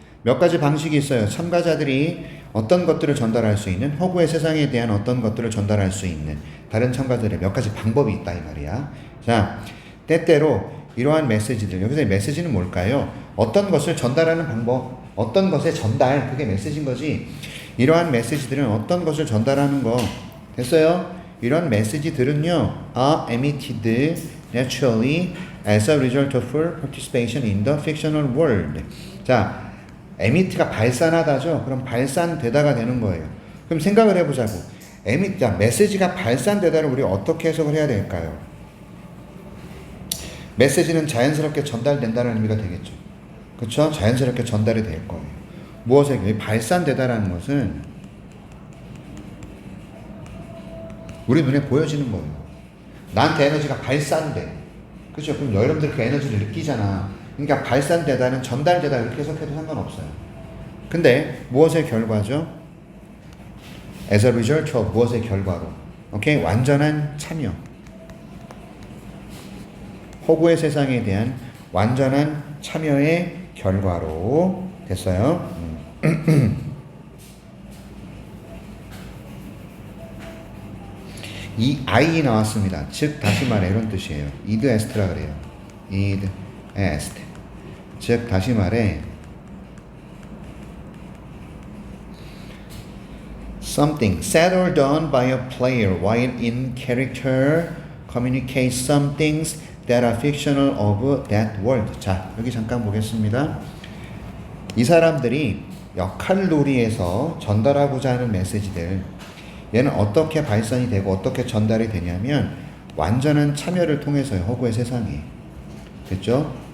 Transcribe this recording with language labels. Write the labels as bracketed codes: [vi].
[ko] 몇 가지 방식이 있어요. 참가자들이 어떤 것들을 전달할 수 있는, 허구의 세상에 대한 어떤 것들을 전달할 수 있는 다른 참가자들의 몇 가지 방법이 있다 이 말이야. 자, 때때로 이러한 메시지들, 여기서 메시지는 뭘까요? 어떤 것을 전달하는 방법, 어떤 것의 전달, 그게 메시지인 거지. 이러한 메시지들은 어떤 것을 전달하는 거. 됐어요? 이런 메시지들은요, [en] are emitted naturally as a result of full participation in the fictional world. [ko] 자, emit가 발산하다죠? 그럼 발산되다가 되는 거예요. 그럼 생각을 해보자고. 자, 메시지가 발산되다를 우리 어떻게 해석을 해야 될까요? 메시지는 자연스럽게 전달된다는 의미가 되겠죠. 그렇죠? 자연스럽게 전달이 될 거예요. 무엇에 발산되다라는 것은 우리 눈에 보여지는 거예요. 나한테 에너지가 발산돼. 그렇죠? 그럼 여러분들 그 에너지를 느끼잖아. 그러니까 발산되다는 전달되다 이렇게 해석해도 상관없어요. 근데 무엇의 결과죠? [en] As a result of [ko] 무엇의 결과로? 오케이? 완전한 참여. 허구의 세상에 대한 완전한 참여의 결과로 됐어요. 이 I 나왔습니다. 즉 다시 말해 이런 뜻이에요. id est라 그래요. id est. 즉 다시 말해 [en] something said or done by a player while in character communicates some things that are fictional of that world. [ko] 자, 여기 잠깐 보겠습니다. 이 사람들이 역할놀이에서 전달하고자 하는 메시지들, 얘는 어떻게 발산이 되고 어떻게 전달이 되냐면 완전한 참여를 통해서요. 허구의 세상에. 됐죠?